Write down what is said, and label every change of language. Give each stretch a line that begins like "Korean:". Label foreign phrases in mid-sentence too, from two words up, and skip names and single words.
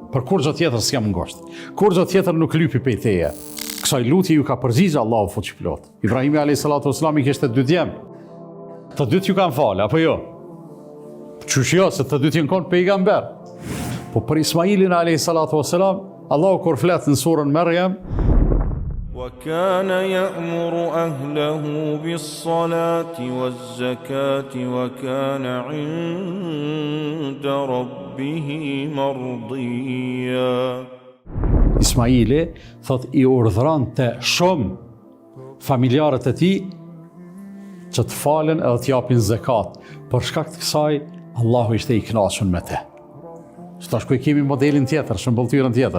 Albanian: Për kur gjë tjetër s'jam ngosht. Kur gjë tjetër nuk lypi pej teje. Kësaj lutje ju ka përgjigjë Allahu fuqiplot. Ibrahimi
Arabic: عليه الصلاة والسلام
Albanian: i kishte 2 djem. Të dytë ju kanë falë, apo jo? Qysh jo, se të dytë janë konë pejgamber. Po për Ismailin
Arabic: عليه الصلاة والسلام,
Albanian: Allahu kur flet në surën Maryam,
Arabic: وكان يأمر أهله بالصلاة والزكاة وكان عند ربه مرضيا.
Albanian: Ismaili thot i urdhëronte shumë familjarët e tij që të falen edhe të japin zakat. Për shkak të kësaj Allahu ishte i kënaqur me te. Tash ku kemi modelin tjetër, shëmbulltyrën tjetër.